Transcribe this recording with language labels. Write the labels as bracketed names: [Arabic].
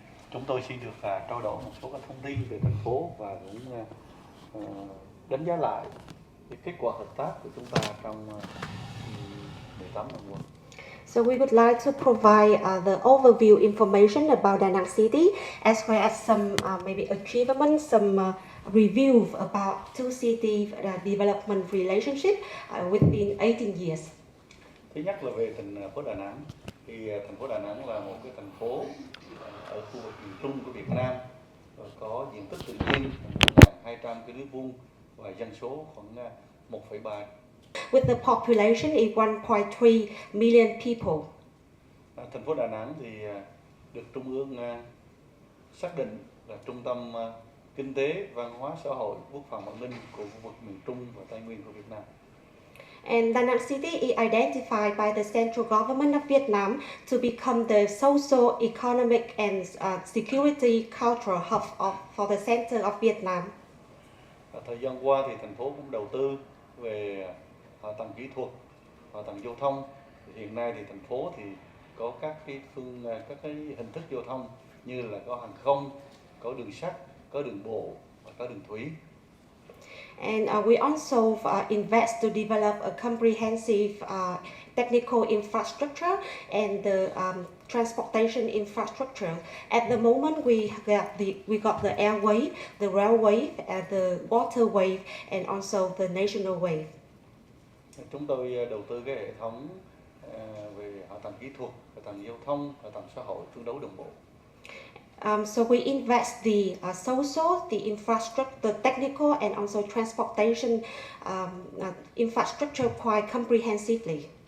[Vietnamese] Chúng tôi xin được trao đổi một số các thông tin về thành phố và cũng đánh giá lại cái kết quả hợp tác của chúng ta trong 18 năm qua. [English] So we would like to provide the overview information about Da Nang City, as well as some maybe achievements, some review about two city development relationship within 18 years. [Vietnamese] Thứ nhất là về thành phố Đà Nẵng. Thì thành phố Đà Nẵng là một cái thành phố ở khu vực miền Trung của Việt Nam, có diện tích tự nhiên 1.200 km² và dân số khoảng 1,3. [English] With the population is 1.3 million people. [Vietnamese] Thành phố Đà Nẵng thì được Trung ương xác định là trung tâm kinh tế, văn hóa, xã hội, quốc phòng an ninh của khu vực miền Trung và Tây Nguyên của Việt Nam. [English] And Da Nang City is identified by the central government of Vietnam to become the social, economic and security cultural hub for the center of Vietnam. [Vietnamese] Thời gian qua thì thành phố cũng đầu tư về hạ tầng kỹ thuật, hạ tầng giao thông. Hiện nay thì thành phố thì có các cái hình thức giao thông như là có hàng không, có đường sắt, có đường bộ và có đường thủy. [English] And we also invest to develop a comprehensive technical infrastructure and the transportation infrastructure. At the moment, we got the airway, the railway, the waterway, and also the national way. [Vietnamese] Chúng tôi đầu tư cái hệ thống về hạ tầng kỹ thuật, hạ tầng giao thông, hạ tầng xã hội tương đối đồng bộ. [English] So we invest the social, the infrastructure, the technical, and also transportation infrastructure quite comprehensively.